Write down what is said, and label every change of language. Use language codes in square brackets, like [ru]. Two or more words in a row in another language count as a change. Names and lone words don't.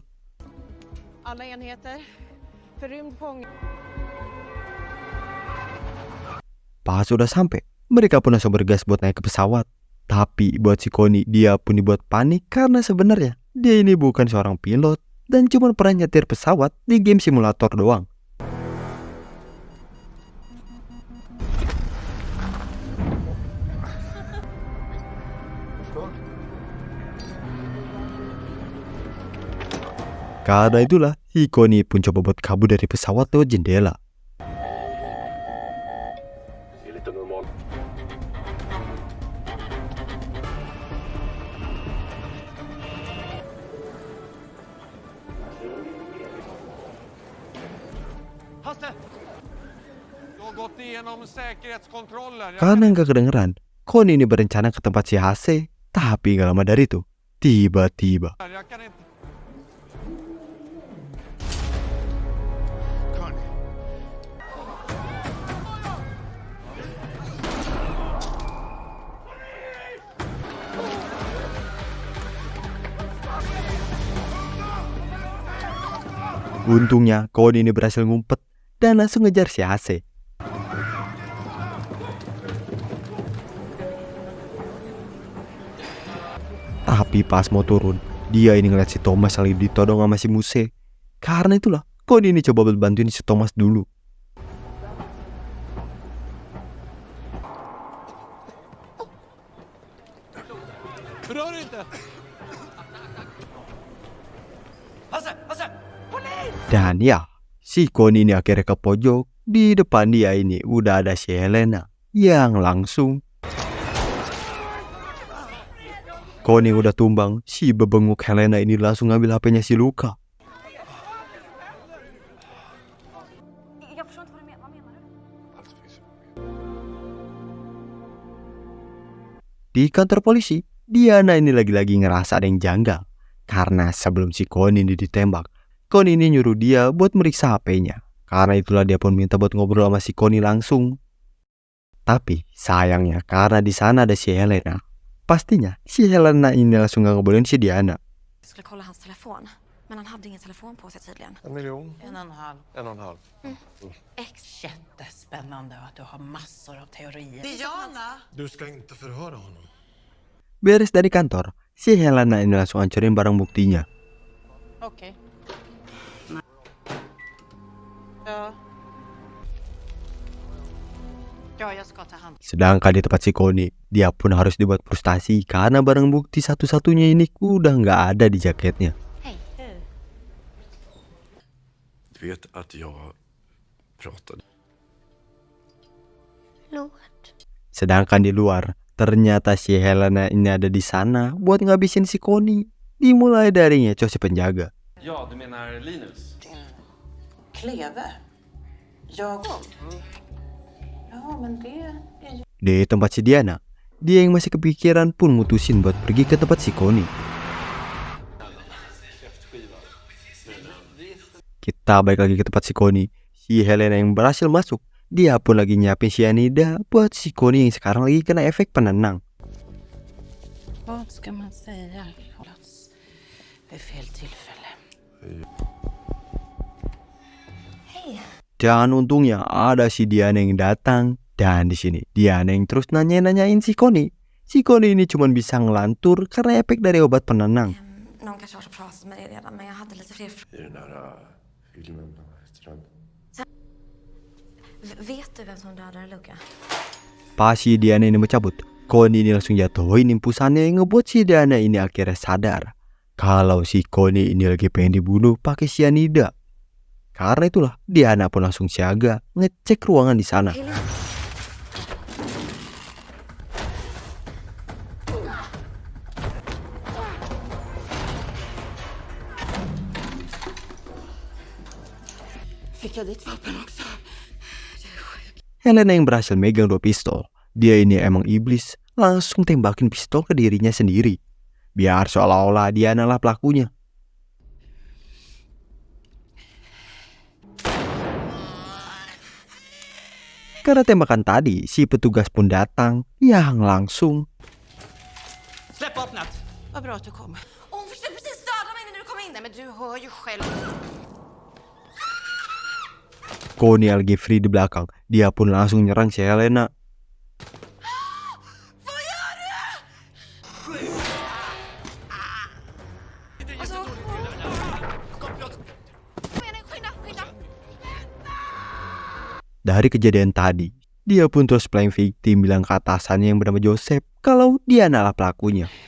[sv] Alla enheter. Förrymd fånge. [id] Pas sudah sampai, mereka pun langsung bergas buat naik ke pesawat. Tapi buat si Connie, dia pun dibuat panik karena sebenarnya dia ini bukan seorang pilot dan cuma pernah nyetir pesawat di [en] game simulator [id] doang. Karena itulah, si Connie pun coba buat kabur dari pesawat lewat jendela. [sv] det är lite normalt. Hasse! Du har gått igenom säkerhetskontrollen. [id] Karena nggak kedengeran, Connie ini berencana ke tempat si Hase. Tapi gak lama dari itu, tiba-tiba [sv] Jag kan inte... Conny. [id] untungnya Connie ini berhasil ngumpet dan langsung ngejar si Hase. Tapi pas mau turun, dia ini ngeliat si Thomas yang lagi ditodong sama si Muse. Karena itulah, Connie ini coba bantuin si Thomas dulu. [sv] Rör inte! Hasse! Hasse! [id] Dan ya, si Connie ini akhirnya ke pojok. Di depan dia ini udah ada si Helena yang langsung... Connie udah tumbang, si bebenguk Helena ini langsung ngambil HP-nya si Luka. [sv] Jag förstår inte vad du menar. Vad menar du? Allt finns. [id] Di kantor polisi, Diana ini lagi-lagi ngerasa ada yang janggal. Karena sebelum si Connie ini ditembak, Connie ini nyuruh dia buat meriksa HP-nya. Karena itulah dia pun minta buat ngobrol sama si Connie langsung. Tapi sayangnya karena di sana ada si Helena, pastinya si Helena ini langsung gak ngebolehin si Diana. [sv] Jag skulle kolla hans telefon, men han hade ingen telefon på sig tydligen. 1 miljon. 1,5. 1,5. Jättespännande att du har massor av teorier. Diana! Du ska inte förhöra honom. [id] Beres dari kantor, si Helena ini langsung hancurin barang buktinya. [sv] Okej. Ja. Ja, jag ska ta hand. [id] Sedangkan di tempat si Connie, dia pun harus dibuat frustasi karena barang bukti satu-satunya ini udah nggak ada di jaketnya. [sv] Du vet att jag pratade. Lord. [id] Sedangkan di luar, ternyata si Helena ini ada di sana buat ngabisin si Connie. Dimulai dari ngecoh si penjaga. [sv] Ja, du menar Linus? Kleve? Jag... Ja, men det är ju... [id] Di tempat si Diana, dia yang masih kepikiran pun mutusin buat pergi ke tempat si Connie. Kita balik lagi ke tempat si Connie. Si Helena yang berhasil masuk, dia pun lagi nyiapin cyanida buat si Connie yang sekarang lagi kena efek penenang. [sv] Vad ska man säga? Plats vid fel tillfälle. [id] Dan untungnya ada si Diana yang datang. Dan di sini Diana yang terus nanyain si Connie. Si Connie ini cuma bisa ngelantur karena efek dari obat penenang. [sv] någon kanske har pratat med dig redan, men jag hade lite fler I den här filmen, vad heter den? Vet du vem som dödade Luca? [id] Pas si Diana ini mencabut, Connie ini langsung jatuhin impusannya yang ngebuat si Diana ini akhirnya sadar kalau si Connie ini lagi pengen dibunuh pakai cyanida. Karena itulah Diana pun langsung siaga ngecek ruangan di sana. [sv] Fick jag ditt vapen också? [id] Helena yang berhasil megang 2 pistol. Dia ini emang iblis, langsung tembakin pistol ke dirinya sendiri. Biar seolah-olah Diana lah pelakunya. Karena tembakan tadi, si petugas pun datang yang langsung [sv] Släpp vapnet! Vad bra att du kom. Hon försökte precis döda mig när du kom in där, men du hör ju själv. [id] Connie lagi free di belakang. Dia pun langsung nyerang si Helena. Dari kejadian tadi, dia pun terus [en] playing victim [id] bilang ke atasannya yang bernama Joseph kalau dia adalah pelakunya.